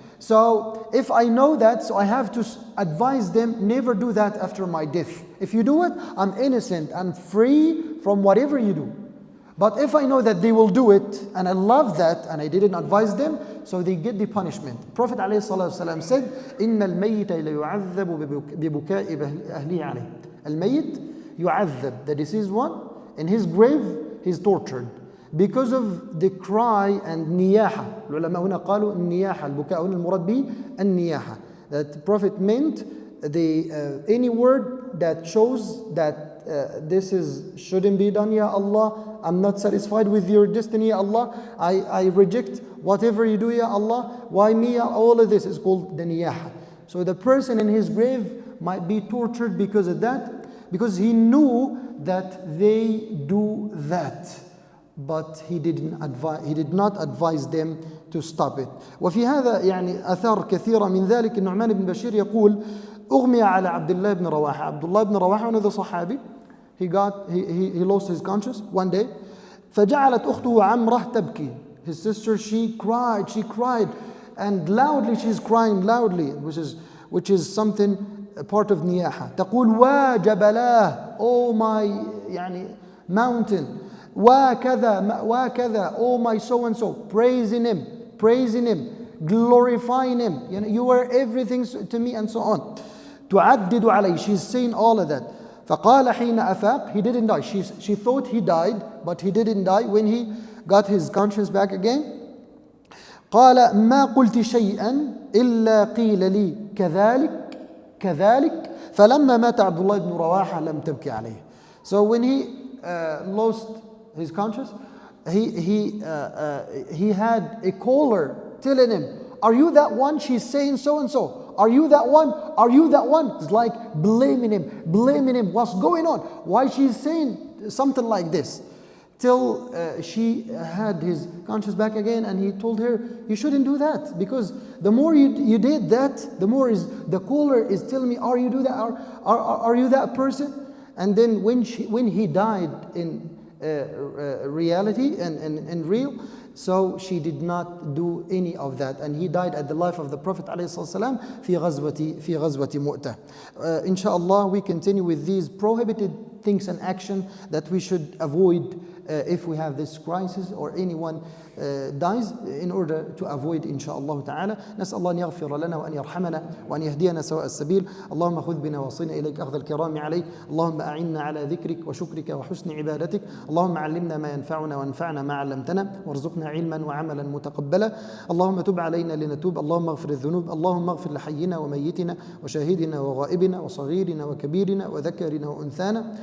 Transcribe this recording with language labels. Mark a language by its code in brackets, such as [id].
[en] So if I know that, so I have to advise them, never do that after my death. If you do it, I'm innocent, I'm free from whatever you do. But if I know that they will do it, and I love that, and I didn't advise them, so they get the punishment. Prophet ﷺ said, [ar] إِنَّ الْمَيِّتَ لَيُعَذَّبُ بِبُكَاءِ أَهْلِهِ عَلَيْهِ. [en] Al-mayyit yu'adhab, the deceased one, in his grave, he's tortured because of the cry and niyaha. [ar] العلماء هنا قالوا النياحة, البكاء هنا المراد به النياحة. [en] That the Prophet meant any word that shows that this shouldn't be done, Ya Allah. I'm not satisfied with your destiny, Ya Allah. I reject whatever you do, Ya Allah. Why me? All of this is called the niyaha. So the person in his grave might be tortured because of that, because he knew that they do that, but he did not advise them to stop it. [ar] وفي هذا آثار كثيرة من ذلك. النعمان بن بشير يقول أغمي على عبد الله بن رواحة. [en] عبد الله بن رواحة, another صحابي, he lost his conscience one day. [ar] فجعلت أخته عمرة تبكي. [en] His sister, she cried, and loudly, she's crying loudly, which is something, a part of niyaha. [ar] تقول وجبلاه, [en] oh my mountain, [ar] وكذا, [en] oh my so and so, praising him, glorifying him. You were everything to me, and so on. [ar] تعدد عليه, [en] she's saying all of that. [ar] فقال حين أفاق, [en] he didn't die. She thought he died, but he didn't die. When he got his conscience back again, [ar] قال ما قلت شيئا إلا قيل لي كذلك فلما مات عبد الله بن رواحة لم تبكي عليه. [en] So when he lost his conscience, he had a caller telling him, are you that one? She's saying so and so. Are you that one? Are you that one? It's like blaming him. What's going on? Why she's saying something like this? Till she had his conscience back again, and he told her, you shouldn't do that, because the more you did that, the more the caller is telling me, are you do that? Are you that person? And then when he died in reality and in real, so she did not do any of that, and he died at the life of the Prophet ﷺ [ar] في غزوة مؤتة. [en] Inshallah, we continue with these prohibited things and action that we should avoid if we have this crisis or anyone dies, in order to avoid inshallah ta'ala. [ar] نسأل الله أن يغفر لنا وأن يرحمنا وأن يهدينا سواء السبيل. اللهم خذ بنا وصينا إليك أخذ الكرام عليك. اللهم أعنا على ذكرك وشكرك وحسن عبادتك. اللهم علمنا ما ينفعنا وانفعنا ما علمتنا وارزقنا علما وعملا متقبلا. اللهم تب علينا لنتوب. اللهم اغفر الذنوب. اللهم اغفر لحينا وميتنا وشاهدنا وغائبنا وصغيرنا وكبيرنا وذكرنا وأنثانا.